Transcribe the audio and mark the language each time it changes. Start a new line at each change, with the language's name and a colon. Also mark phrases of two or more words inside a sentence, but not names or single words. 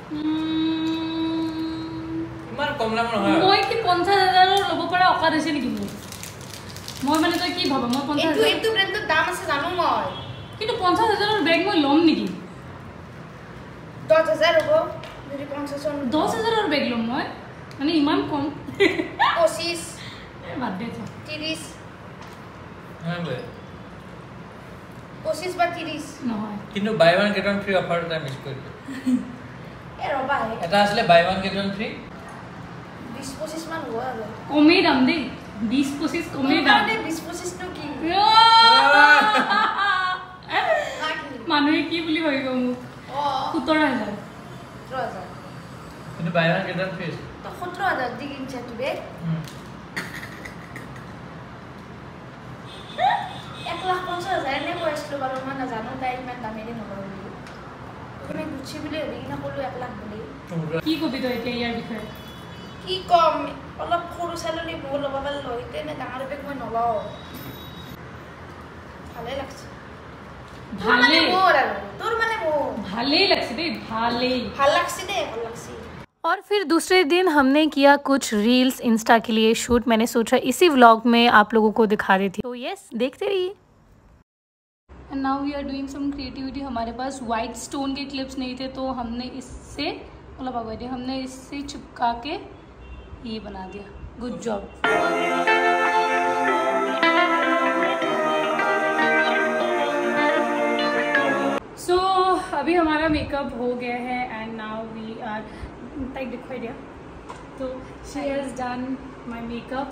Assamese: ইমান কম দাম নহয়। মই কি 50,000 ল'ব পৰা অকাদ আছে নেকি মোৰ? মই মানে তই কি ভাব মই 50,000 এইটো ব্ৰেণ্ডৰ দাম আছে জানো মই, কিন্তু 50,000 বেগ মই ল'ম নেকি? 10,000 হ'ব যদি 50,000 10,000 বেগ ল'ম মই, মানে ইমান কম। 25 বাদ দে 30 হ্যাঁ বে 25 বা 30 নহয়। কিন্তু
English: buy one get one free
Assamese: অফারটা মিস কৰিলো। ৰবা এটা আসলে
English: buy one get one free
Assamese: 20-25 মান হ'ব আৰু কমেই দাম দেই, 20-25 কমেই দাম। 20-25 টো কি মানুহে কি বুলি ভাবিব মোক? 17,000 17,000 কিন্তু
English: buy one get one free
Assamese: 17,000 দি কিনছে তো বে 1,50,000 এনে কৈছিলো বাৰু মই নাজানো তাই ইমান দামেৰে নকৰো বুলি, তুমি গুচি বুলি ভাবি কিনে ক'লো 1 লাখ বুলি। কি কবি তই এতিয়া ইয়াৰ বিষয়ে? কি কম অলপ সৰু চালনী মোৰ ল'ব পালে লৈ তেনে ডাঙৰ বেগ মই নলওঁ, ভালে লাগছে। ভালে মোৰ আৰু তোৰ মানে মোৰ ভালেই লাগছে দেই, ভালেই ভাল লাগছে দে, ভাল লাগছে।
Hindi: और फिर दूसरे दिन हमने किया कुछ
English: reels insta
Hindi: के लिए शूट। मैंने सोचा इसी व्लॉग में आप लोगों को दिखा देती, तो यस देखते रहिए।
English: And now we are doing some creativity.
Hindi: हमारे पास वाइट स्टोन के क्लिप्स नहीं थे तो हमने इससे मतलब आगे हमने इससे चिपका के ये बना दिया।
English: Good job.
Hindi: सो अभी हमारा मेकअप हो गया है
English: and now we are tight
Hindi: दिखाई दिया तो तो
English: she has done my makeup.